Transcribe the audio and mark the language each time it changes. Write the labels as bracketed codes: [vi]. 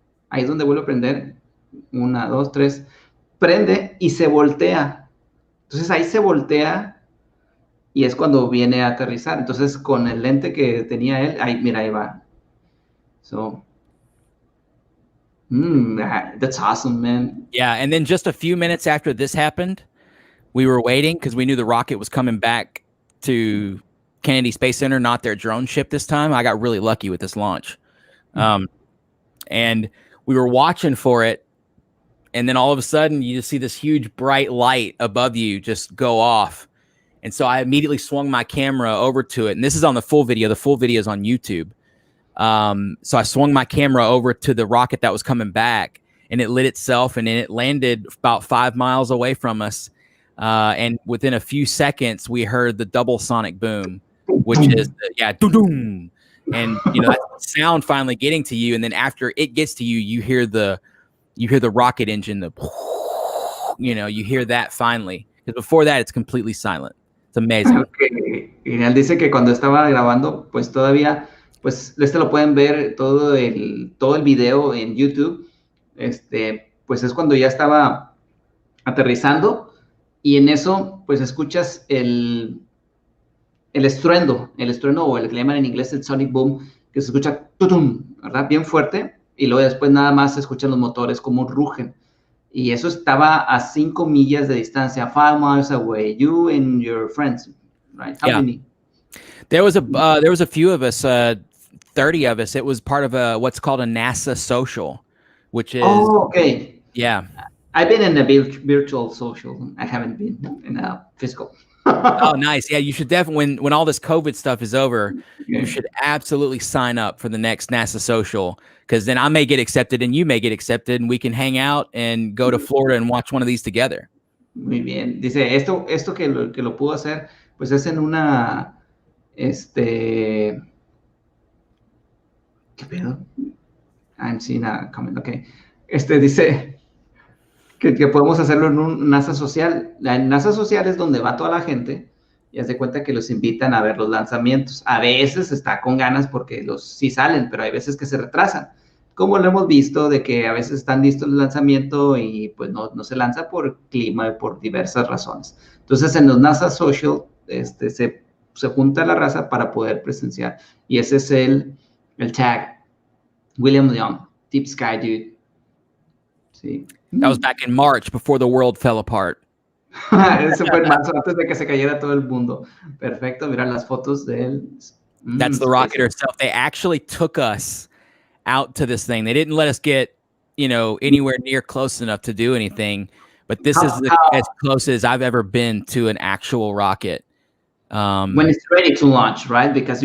[es] Ahí es donde vuelve a prender. 1, 2, 3. Prende y se voltea. Entonces ahí se voltea y es cuando viene a aterrizar. Entonces con el lente que tenía él, ahí, mira, ahí va. [en] So, that's awesome, man. Yeah, and then just a few minutes after this happened, we were waiting because we knew the rocket was coming back to Kennedy Space Center, not their drone ship this time. I got really lucky with this launch. And we were watching for it, and then all of a sudden you just see this huge bright light above you just go off. And so I immediately swung my camera over to it, and this is on the full video. The full video is on YouTube. So I swung my camera over to the rocket that was coming back, and it lit itself, and then it landed about 5 miles away from us. And within a few seconds, we heard the double sonic boom, which is doom. And you know, that's the sound finally getting to you, and then after it gets to you, you hear the rocket engine, you hear that finally, because before that it's completely silent. It's amazing. Okay. [es] Y él dice que cuando estaba grabando, pues todavía, pues lo pueden ver todo el video en YouTube. Pues es cuando ya estaba aterrizando, y en eso pues escuchas el estruendo o el que le llaman en inglés el sonic boom, que se escucha tutum, ¿verdad? Bien fuerte, y luego después nada más se escuchan los motores como rugen. Y eso estaba a 5 millas de distancia, [en] 5 miles away, you and your friends, right? How many? There was a few of us, 30 of us. It was part of what's called a NASA social, which is... Oh, okay. Yeah. I've been in a virtual social. I haven't been in a physical. Oh, nice. Yeah, you should definitely, when all this COVID stuff is over, you should absolutely sign up for the next NASA social, because then I may get accepted and you may get accepted, and we can hang out and go to Florida and watch one of these together. [es] Muy bien. Dice, esto que lo pudo hacer, pues es en una, ¿qué pedo? [en] I'm seeing a comment, okay. [es] Dice que podemos hacerlo en un NASA social. La NASA social es donde va toda la gente, y haz de cuenta que los invitan a ver los lanzamientos. A veces está con ganas porque sí salen, pero hay veces que se retrasan. Como lo hemos visto, de que a veces están listos el lanzamiento y pues no se lanza por clima y por diversas razones. Entonces en los NASA Social se junta la raza para poder presenciar. Y ese es el tag. William Young, Deep Sky Dude. Sí. [en] That was back in March before the world fell apart. [es] Eso fue en marzo, antes de que se cayera todo el mundo. Perfecto, mira las fotos de él. [en] That's the rocket herself. They actually took us out to this thing. They didn't let us get, anywhere near close enough to do anything. But this is as close as I've ever been to an actual rocket. When it's ready to launch, right? Because